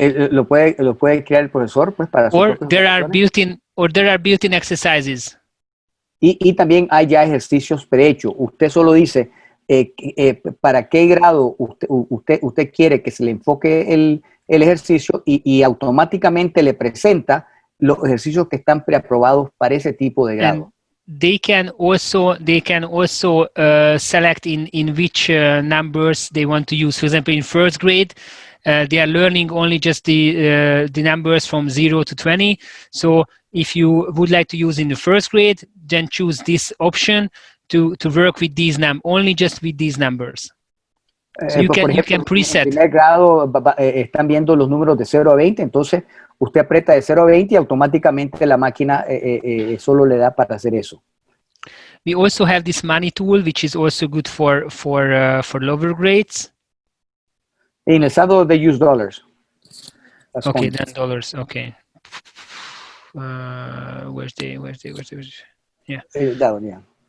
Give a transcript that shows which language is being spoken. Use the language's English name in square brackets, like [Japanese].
[Spanish] Lo puede crear el profesor, pues, para [English] or there are built-in exercises. [Spanish] Y también hay ya ejercicios prehechos. Usted solo dice para qué grado usted quiere que se le enfoque el ejercicio y automáticamente le presenta los ejercicios que están preaprobados para ese tipo de grado. [English] And they can also select in which numbers they want to use. For example, in first grade, they are learning only just the numbers from 0 to 20. So if you would like to use in the first grade, then choose this option to work with these only just with these numbers. So you can preset. [Spanish] En primer grado están viendo los números de 0 a 20, entonces usted aprieta de 0 a 20 y automáticamente la máquina solo le da para hacer eso. [English] We also have this money tool, which is also good for lower grades. En el Salvador they use dollars. That's okay, coins. then dollars. Okay. Where's the yeah. Yeah.